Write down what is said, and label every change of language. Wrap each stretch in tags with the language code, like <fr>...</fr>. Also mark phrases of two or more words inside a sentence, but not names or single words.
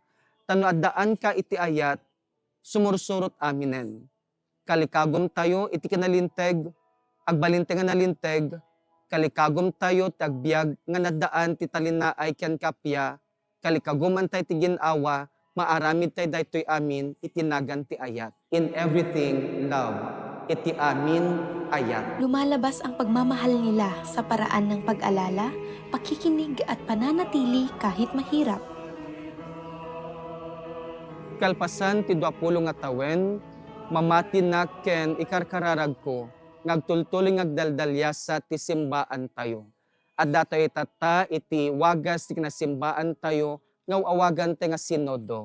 <ilo>Tano addaan ka iti ayat sumursurot aminen. Kalikagom tayo iti kinalinteg agbalinteg nga nalinteg kalikagom tayo tagbiag nga naddaan ti talinaay ken kapya kalikagom antay ti ginawa maaramid tay daytoy amin itinagan ti ayat.</ilo> <en>In everything love</en> <ilo>iti amin ayat.</ilo> <tl>Lumalabas ang pagmamahal nila sa paraan ng pag-alala, pakikinig at pananatili kahit mahirap.</tl> <ilo>Kalpasan ti 20 nga tawen mamati na ken ikarkararag ko ngagtultuling ngagdaldalyasa ti simbaan tayo. At datoy tata iti wagas ti kinasimbaan tayo ngaw awagan ti nga sinodo.</ilo>